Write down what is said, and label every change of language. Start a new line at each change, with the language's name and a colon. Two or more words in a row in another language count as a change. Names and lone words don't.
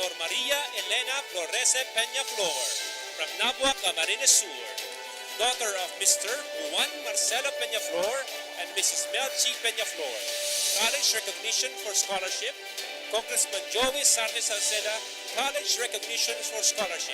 English: Maria Elena Florese Peña Flor from Nabua, Camarines Sur, daughter of Mr. Juan Marcelo Peña Flor and Mrs. Melchi Peña Flor. College recognition for scholarship, Congressman Joey Sarne Salceda, college recognition for scholarship.